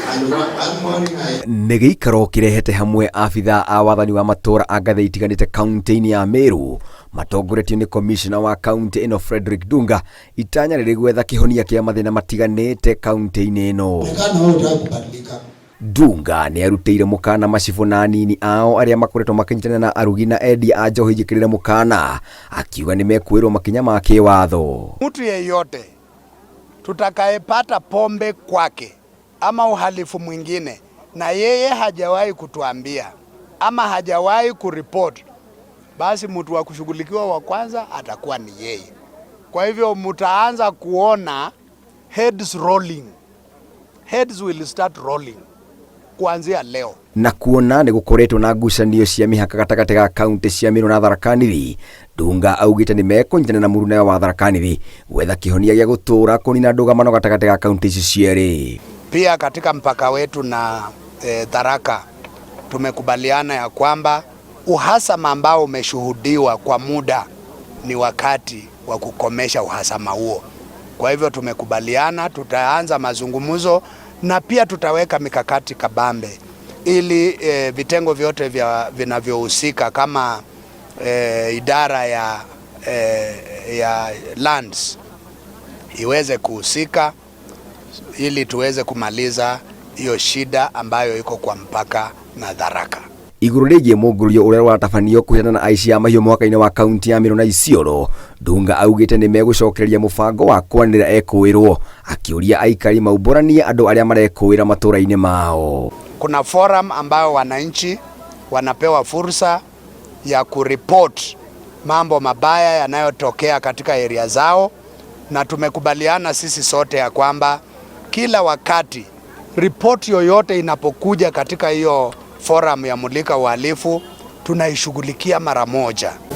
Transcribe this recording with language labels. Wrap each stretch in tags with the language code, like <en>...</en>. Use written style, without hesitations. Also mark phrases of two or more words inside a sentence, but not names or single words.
<ki>nĩ gĩikaro kĩrehete hamwe abitha a wathani wa matora a ngathĩ itiganĩte kaunti-inĩ ya Meru matongoretio nĩ komishona wa kaunti ĩno Frederick Dunga itanya rĩrĩ gwetha kĩhonia kĩa mathĩna matiganĩte kaunti-inĩ ĩno. Dunga nĩ arutĩire mũkana macibũ na anini ao arĩa makoretwo makĩnyitana na arugi na endia a njohi njĩkĩrĩre mũkana akiuga nĩ mekuĩrwo makinya ma kĩwatho.</ki> <sw>Mtu yeyote tutakayepata pombe kwake ama uhalifu mwingine na yeye hajawahi kutuambia ama hajawahi kuripoti, basi mtu wa kushughulikiwa wa kwanza atakuwa ni yeye. Kwa hivyo mtaanza kuona</sw> <en>heads rolling. Heads will start rolling</en> <sw>kuanzia leo.</sw> <ki>Na kuona nĩ gũkoretwo na ngucanio cia mĩhaka gatagatĩ ga kaunti cia Meru na Tharaka Nithi, Dunga augĩte nĩ mekũnyitana na mũrũnene wa Tharaka Nithi gwetha kĩhonia gĩa gũtũũra kũnina ndũgamano gatagatĩ ga kaunti icio cierĩ.</ki> <sw>Pia katika mpaka wetu na Tharaka tumekubaliana ya kwamba uhasama ambao umeshuhudiwa kwa muda ni wakati wa kukomesha uhasama huo. Kwa hivyo tumekubaliana tutaanza mazungumzo na pia tutaweka mikakati kabambe ili vitengo vyote vinavyohusika kama idara ya lands iweze kuhusika ili tuweze kumaliza hiyo shida ambayo iko kwa mpaka na Tharaka.</sw> <ki>Iguru rĩgiĩ mũngũrũrio ũrĩa ũratabanio kũheana na aici a mahiũ mwaka-inĩ wa kaunti ya Meru na Isiolo, Dunga augĩte nĩ megũcokereria mũbango wa kwanĩrĩra ekũĩrwo akĩũria aikari maũmbũranie andũ arĩa marekũĩra matũũra-inĩ mao.</ki> <sw>Kuna forum ambayo wananchi wanapewa fursa ya kuripoti mambo mabaya yanayotokea katika area zao, na tumekubaliana sisi sote ya kwamba kila wakati ripoti yoyote inapokuja katika hiyo forum ya mulika uhalifu tunaishughulikia mara moja.</sw>